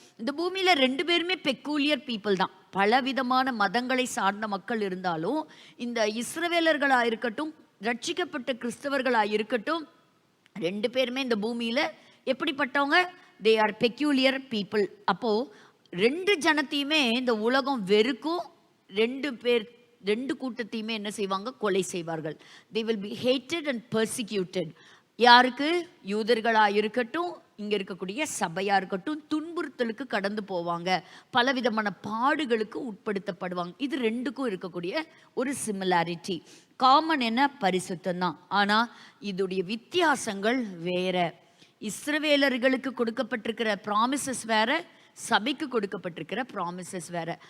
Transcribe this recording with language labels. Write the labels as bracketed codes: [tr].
[ta] இந்த பூமியில் ரெண்டு பேருமே [en] peculiar people [ta] தான். பலவிதமான மதங்களை சார்ந்த மக்கள் இருந்தாலும் இந்த இஸ்ரவேலர்களாக இருக்கட்டும், ரட்சிக்கப்பட்ட கிறிஸ்தவர்களாக இருக்கட்டும், ரெண்டு பேருமே இந்த பூமியில் எப்படிப்பட்டவங்க? [en] They are peculiar people. [ta] அப்போது ரெண்டு ஜனத்தையுமே இந்த உலகம் வெறுக்கும். ரெண்டு கூட்டத்தையுமே என்ன செய்வாங்க? கொலை செய்வார்கள். [en] they will be hated and persecuted. [ta] யாருக்கு? யூதர்களா இருக்கட்டும், இங்கே இருக்கக்கூடிய சபையாக இருக்கட்டும் துன்புறுத்தலுக்கு கடந்து போவாங்க, பலவிதமான பாடுகளுக்கு உட்படுத்தப்படுவாங்க. இது ரெண்டுக்கும் இருக்கக்கூடிய ஒரு சிமிலாரிட்டி. காமன் என்ன? பரிசுத்தம் தான். ஆனால் இதோடைய வித்தியாசங்கள் வேற. இஸ்ரவேலர்களுக்கு கொடுக்கப்பட்டிருக்கிற ப்ராமிசஸ் வேற, சபைக்கு கொடுக்கப்பட்டிருக்கிற ப்ராமிசஸ் வேற.